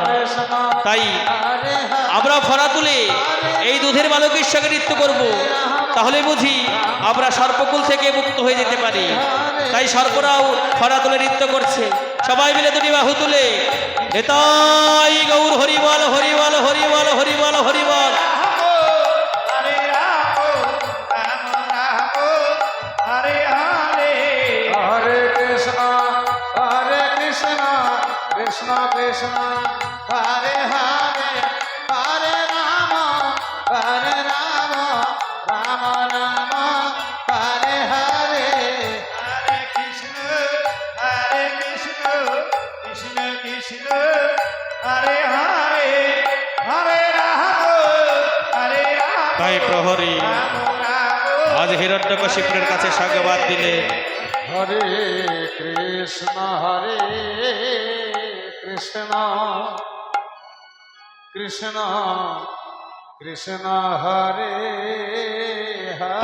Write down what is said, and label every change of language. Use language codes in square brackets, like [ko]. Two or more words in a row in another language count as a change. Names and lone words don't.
[bn] তাই আমরা ফড়া তুলে এই দুধের বালকের সঙ্গে নৃত্য করব, তাহলে বুঝি আমরা সর্পকুল থেকে মুক্ত হয়ে যেতে পারি। তাই সর্পরাও ফড়া তুলে নৃত্য করছে, সবাই মিলে দুটি বাহু তুলে নেতাই গৌর হরিবল হরিবল হরিবল হরিবল হরিবল। [sa] कृष्ण कृष्ण राम राम राम हरे हरे हरे कृष्ण कृष्ण कृष्ण हरे हरे हरे राम [bn] তাই প্রহরী আজ হিরণ্যকশিপুরের কাছে সংবাদ দিলে, [sa] हरे कृष्ण कृष्ण कृष्ण हरे हरे